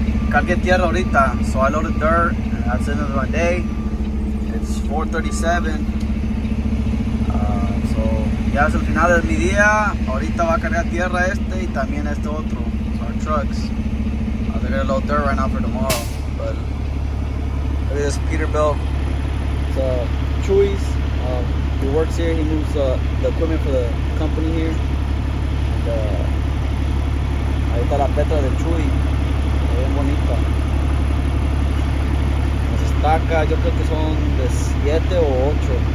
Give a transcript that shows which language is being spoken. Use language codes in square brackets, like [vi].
[es] Cargué tierra ahorita, [en] so I loaded dirt, and that's the end of my day. It's 4:37, so [es] ya es el final de mi día. Ahorita va a cargar tierra y también este otro, [en] so our trucks. They're gonna load dirt right now for tomorrow, but look at this Peterbilt. It's Chewy's. He works here. He moves the equipment for the company here. [es] And ahí está la Petra de Chewy. Bien bonita. Las estacas yo creo que son de 7 o 8.